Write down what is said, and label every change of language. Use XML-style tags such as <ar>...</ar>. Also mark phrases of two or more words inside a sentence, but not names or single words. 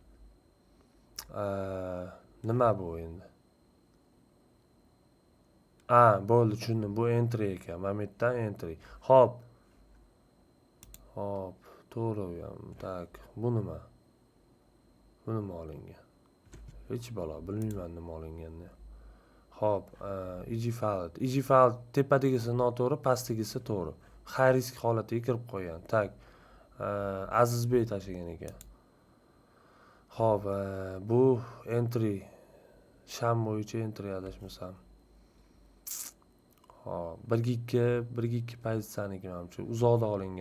<uz>Nima bu endi? Bo'ldi, tushundim. Bu entry ekan. Mametdan entry. Xo'p, to'g'ri bu ham. Tak, bu nima? Bu nima olingan? Hech balo bilmayman nima olinganini. Xo'p,</uz> <en>easy file. Easy file</en> <uz>tepadagisi noto'g'ri, pastdagisi to'g'ri.</uz> <en>High risk</en> <uz>holatiga kirib qo'ygan. Tak. Azizbek tashlagan ekan. Xo'p, bu entry sham bo'yicha entry adashmasam. Hop, 1.2 pozitsiyaniga menimcha uzoqda olingan.</uz>